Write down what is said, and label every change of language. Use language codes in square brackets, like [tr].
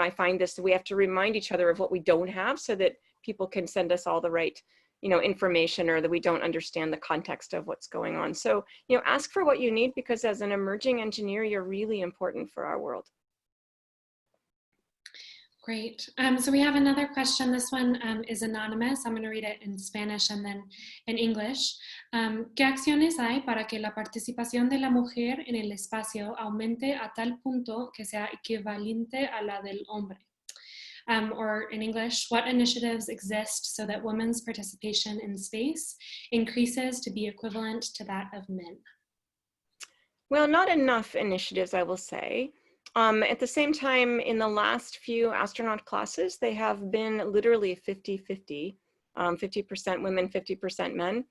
[en] I find this, we have to remind each other of what we don't have so that people can send us all the right, you know, information, or that we don't understand the context of what's going on. So, you know, ask for what you need, because as an emerging engineer, you're really important for our world. Great. So we have another question. This one is anonymous. I'm going to read it in Spanish and then in English. [es] ¿Qué acciones hay para que la participación de la mujer en el espacio aumente a tal punto que sea equivalente a la del hombre? [en] Or in English, what initiatives exist so that women's participation in space increases to be equivalent to that of men? Well, not enough initiatives, I will say. At the same time, in the last few astronaut classes, they have been literally 50-50, 50% women, 50% men.